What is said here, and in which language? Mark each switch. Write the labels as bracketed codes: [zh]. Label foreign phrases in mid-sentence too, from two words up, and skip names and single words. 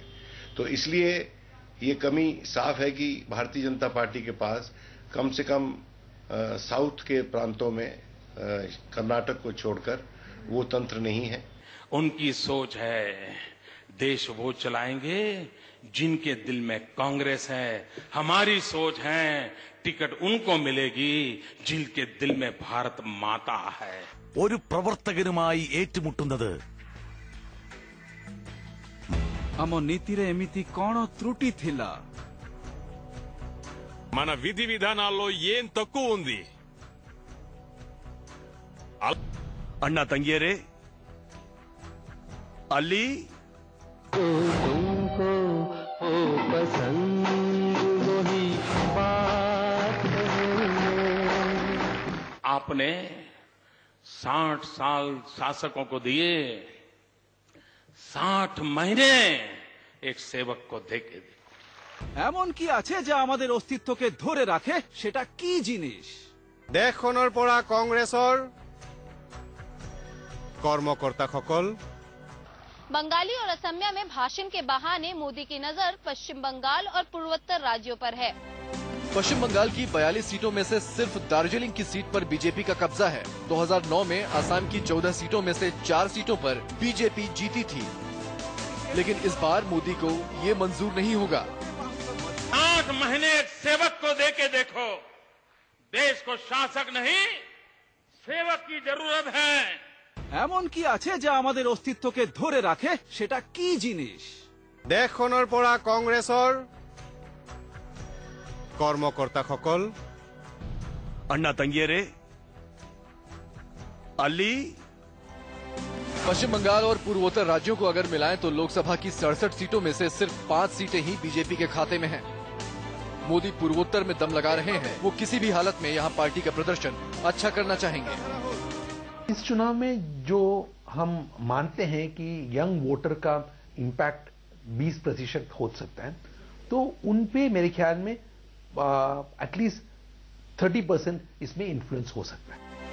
[hi] तो इसलिए ये कमी साफ है कि भारतीय जनता पार्टी के पास कम से कम साउथ के प्रांतों में कर्नाटक को छोड़कर वो तंत्र नहीं है। उनकी सोच है देश वो चलाएंगे जिनके दिल में कांग्रेस है। हमारी सोच है टिकट उनको मिलेगी जिनके दिल में भारत माता है। [ml] ഒരു പ്രവർത്തകനുമായി ഏറ്റുമുട്ടുന്നത് [or] ଆମ ନୀତି ରେ ଏମିତି କଉଣ ତ୍ରୁଟି ଥିଲା [te] మన విధి విధానాల్లో ఏం తక్కువ ఉంది? [kn] ಅಣ್ಣ ತಂಗಿಯರೇ, ಅಲ್ಲಿ [hi] आपने 60 साल शासकों को दिए, 60 महीने एक सेवक को देके दिए। [bn] এমন কি আছে যা আমাদের অস্তিত্বকে ধরে রাখে? সেটা কি জিনিস? [as] দেশখনৰ পৰা কংগ্ৰেছৰ কৰ্মকৰ্তাসকল [hi] बंगाली और असमिया में भाषण के बहाने मोदी की नजर पश्चिम बंगाल और पूर्वोत्तर राज्यों पर है। पश्चिम बंगाल की 42 सीटों में से सिर्फ दार्जिलिंग की सीट पर बीजेपी का कब्जा है। 2009 में असम की 14 सीटों में से 4 सीटों पर बीजेपी जीती थी, लेकिन इस बार मोदी को ये मंजूर नहीं होगा। 8 महीने एक सेवक को देके देखो। देश को शासक नहीं सेवक की जरूरत है। [bn] এমন কি আছে যা আমাদের অস্তিত্বকে ধরে রাখে? সেটা কি জিনিস? [as] দেশখনৰ পৰা কংগ্ৰেছৰ কৰ্মকৰ্তাসকল [kn] ಅಣ್ಣ ತಂಗಿಯರೇ, ಅಲ್ಲಿ [hi] पश्चिम बंगाल और पूर्वोत्तर राज्यों को अगर मिलाएं तो लोकसभा की 67 सीटों में से सिर्फ 5 सीटें ही बीजेपी के खाते में हैं। मोदी पूर्वोत्तर में दम लगा रहे हैं। वो किसी भी हालत में यहाँ पार्टी का प्रदर्शन अच्छा करना चाहेंगे। इस चुनाव में जो हम मानते हैं कि [en] young voter [hi] का इंपैक्ट 20% हो सकता है, तो उन पे मेरे ख्याल में एटलीस्ट 30% इसमें इन्फ्लुएंस हो सकता है।